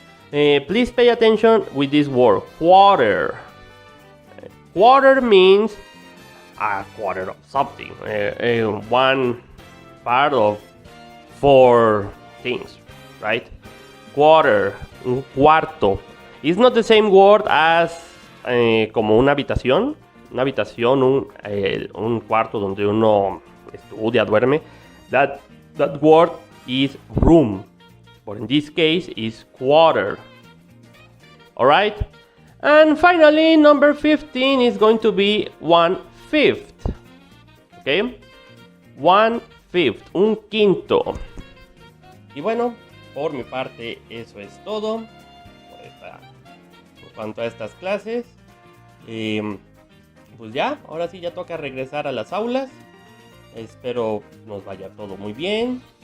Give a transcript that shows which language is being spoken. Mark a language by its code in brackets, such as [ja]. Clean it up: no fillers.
[en] Please pay attention with this word, quarter. Quarter means a quarter of something, one part of 4 things, right? [es] Quarter, un cuarto. [en] It's not the same word as [es] como una habitación, un cuarto donde uno estudia, duerme. [en] That word is room, but in this case is quarter. Alright? And finally, number 15 is going to be 1/5. [es] Okay? 1/5, un quinto. Y bueno, por mi parte eso es todo en cuanto a estas clases. Pues ya, ahora sí ya toca regresar a las aulas. Espero nos vaya todo muy bien.